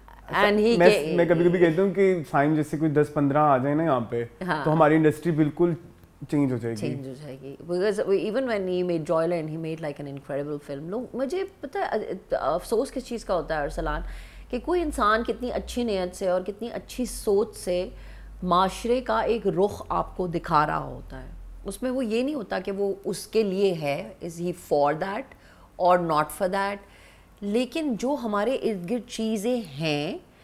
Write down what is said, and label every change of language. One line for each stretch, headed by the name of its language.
Urdu: میں کبھی کبھی کہتا ہوں کہ سائم جیسے کوئی 10-15 آ جائے نا یہاں پہ تو ہماری انڈسٹری بالکل چینج ہو جائے گی.
English: Because even when he made Joyland, he made like an incredible film.
Urdu: لوگ مجھے پتہ ہے افسوس کس چیز کا ہوتا ہے ارسلان, کہ کوئی انسان کتنی اچھی نیت سے اور کتنی اچھی سوچ سے معاشرے کا ایک رخ آپ کو دکھا رہا ہوتا ہے, اس میں وہ یہ نہیں ہوتا کہ وہ اس کے لیے ہے,
English: is he for that
Urdu: اور ناٹ فار دیٹ, لیکن جو ہمارے ارد گرد چیزیں ہیں